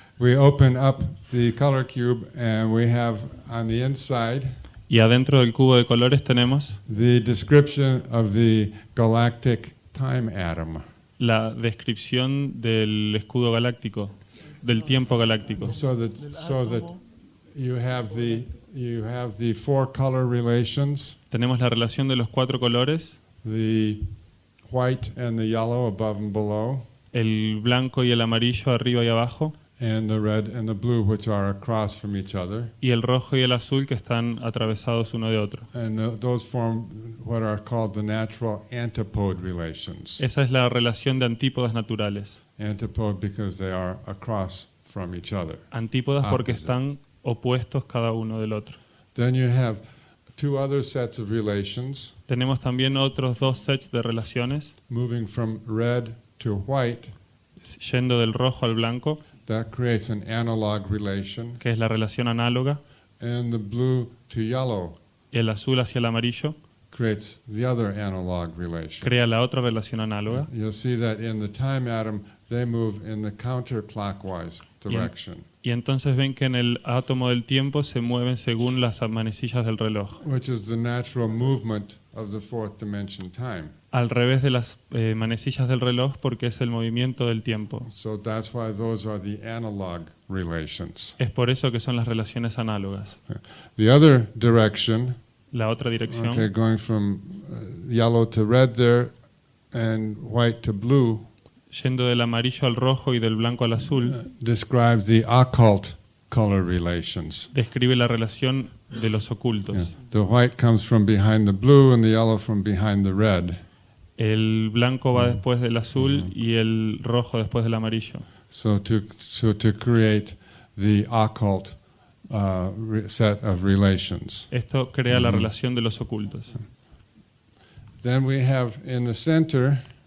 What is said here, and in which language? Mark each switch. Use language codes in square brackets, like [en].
[en] we open up the color cube and we have on the inside [es] Y adentro del cubo de colores tenemos [en] the description of the galactic time atom. [es] la descripción del escudo galáctico, del tiempo galáctico. [en] So that you have the four color relations, [es] Tenemos la relación de los cuatro colores, [en] the white and the yellow above and below, [es] el blanco y el amarillo arriba y abajo, [en] and the red and the blue, which are across from each other. [es] y el rojo y el azul que están atravesados uno de otro. [en] And those form what are called the natural antipode relations. [es] Esa es la relación de antípodas naturales. [en] Antipode because they are across from each other. [es] Antípodas porque [en] Opposite. [es] están opuestos cada uno del otro. [en] Then you have two other sets of relations, [es] Tenemos también otros dos sets de relaciones, [en] moving from red to white. [es] yendo del rojo al blanco, [en] That creates an analog relation. [es] que es la relación análoga, [en] And the blue to yellow [es] y el azul hacia el amarillo [en] creates the other analog relation. [es] crea la otra relación análoga. [en] You'll see that in the time atom, they move in the counterclockwise direction, [es] Y entonces ven que en el átomo del tiempo se mueven según las manecillas del reloj, [en] which is the natural movement of the fourth dimension time. [es] al revés de las manecillas del reloj porque es el movimiento del tiempo. [en] So that's why those are the analog relations. [es] Es por eso que son las relaciones análogas. [en] The other direction, [es] La otra dirección, [en] okay, going from yellow to red there and white to blue, [es] yendo del amarillo al rojo y del blanco al azul, [en] describes the occult color relations. [es] describe la relación de los ocultos. [en] Yeah. The white comes from behind the blue and the yellow from behind the red. [es] El blanco va después del azul y el rojo después del amarillo. [en] So to create the occult set of relations. [es] Esto crea la relación de los ocultos. [en] Then we have in the center,